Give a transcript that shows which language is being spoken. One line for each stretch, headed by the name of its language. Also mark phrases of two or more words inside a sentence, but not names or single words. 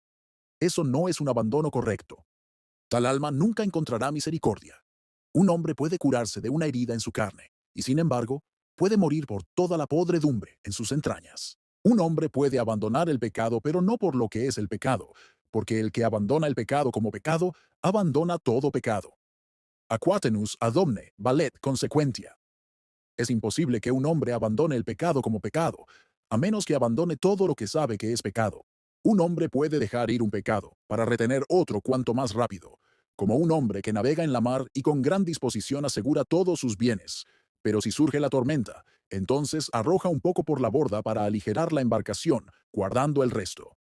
Spanish: Eso no es un abandono correcto. Tal alma nunca encontrará misericordia. Un hombre puede curarse de una herida en su carne, y sin embargo, puede morir por toda la podredumbre en sus entrañas. Un hombre puede abandonar el pecado, pero no por lo que es el pecado, porque el que abandona el pecado como pecado, abandona todo pecado.
Latin: Aquatenus ad omne valet consequentia.
Spanish: Es imposible que un hombre abandone el pecado como pecado, a menos que abandone todo lo que sabe que es pecado. Un hombre puede dejar ir un pecado para retener otro cuanto más rápido, como un hombre que navega en la mar y con gran disposición asegura todos sus bienes. Pero si surge la tormenta, entonces arroja un poco por la borda para aligerar la embarcación, guardando el resto.